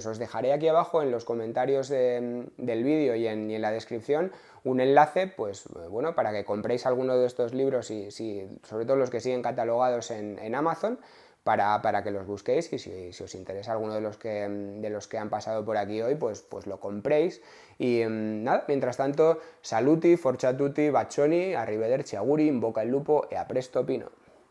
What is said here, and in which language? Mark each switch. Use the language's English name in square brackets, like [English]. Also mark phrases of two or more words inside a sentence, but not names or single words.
[Spanish] Os dejaré aquí abajo en los comentarios del vídeo y en la descripción un enlace, pues bueno, para que compréis alguno de estos libros, y sobre todo los que siguen catalogados en Amazon, para que los busquéis, y si os interesa alguno de los que han pasado por aquí hoy, pues lo compréis. Y nada, mientras tanto, [Italian] saluti, forza tutti, bacioni, arrivederci, auguri, in bocca al lupo e a presto pino.